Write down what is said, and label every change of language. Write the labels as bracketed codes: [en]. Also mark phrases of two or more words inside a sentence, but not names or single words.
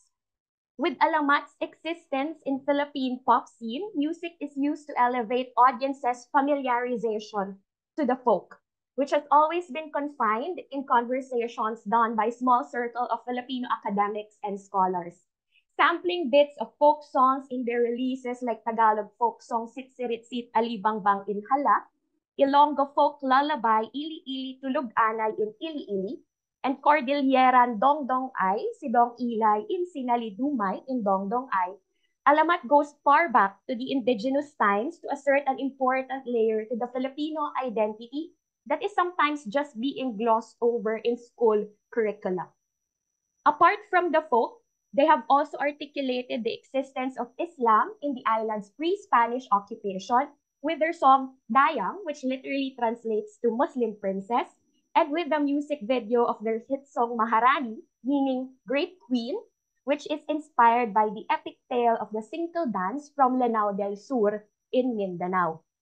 [en] With Alamat's existence in Philippine pop scene, music is used to elevate audiences' familiarization to the folk, which has always been confined in conversations done by small circle of Filipino academics and scholars. Sampling bits of folk songs in their releases like Tagalog folk song Sitsiritsit Alibangbang in Hala, Ilonggo folk lullaby Ili Ili Tulog Anay in Ili Ili, and Cordilleran Dongdong Ay, si Dong Ilay in Sinalidumay in Dongdong Ay, Alamat goes far back to the indigenous times to assert an important layer to the Filipino identity that is sometimes just being glossed over in school curricula. Apart from the folk, they have also articulated the existence of Islam in the island's pre-Spanish occupation with their song Dayang, which literally translates to Muslim princess, and with the music video of their hit song Maharani, meaning Great Queen, which is inspired by the epic tale of the Singkil dance from Lanao del Sur in Mindanao.